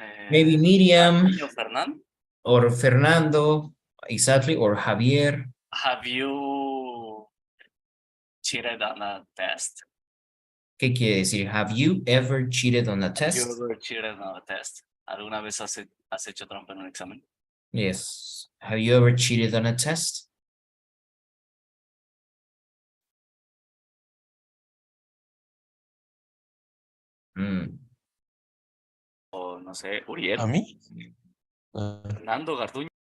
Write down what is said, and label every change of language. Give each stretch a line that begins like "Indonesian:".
English: Maybe Miriam Martín or Fernando? or Fernando, exactly, or Javier. Have you cheated on a test?
Spanish: ¿Qué quiere decir?
English: Have you ever cheated on a Have test? you ever cheated on a test?
Spanish: ¿Alguna vez has hecho trampa en un examen?
English: Yes. Have you ever cheated on a test? Mm.
Spanish: O no sé, Uriel. ¿A mí? Fernando Garduño.